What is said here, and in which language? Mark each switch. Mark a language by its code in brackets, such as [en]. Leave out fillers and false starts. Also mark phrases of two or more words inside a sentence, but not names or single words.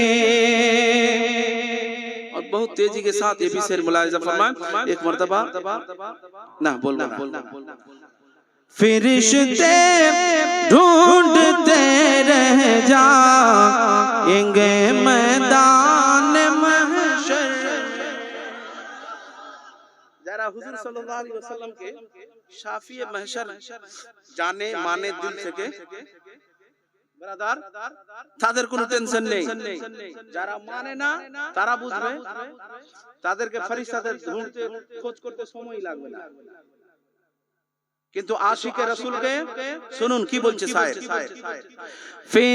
[ur] اور بہت تیزی کے ساتھ یہ بھی شعر ملاحظہ فرمائیں ایک مرتبہ، نہ بولنا فرشتے ڈھونڈتے رہ جائیں گے میدان محشر۔ [bn] যারা হুজুর [ar] صلى الله عليه وسلمকে [ur] شفیعِ محشر [bn] জানে মানে দিল থেকে ব্রাদার, তাদের কোনো টেনশন নেই। যারা মানে না তারা বুঝবে তাদেরকে ফেরেশতাদের ঢুঁড়তে খোঁজ করতে সময় লাগবে না। কিন্তু আশিকে রাসূলকে শুনুন কি বলছে শায়ের, [ur] فرشتے ڈھونڈتے رہ جائیں گے میدان محشر، فرشتے ڈھونڈتے رہ جائیں گے میدان محشر،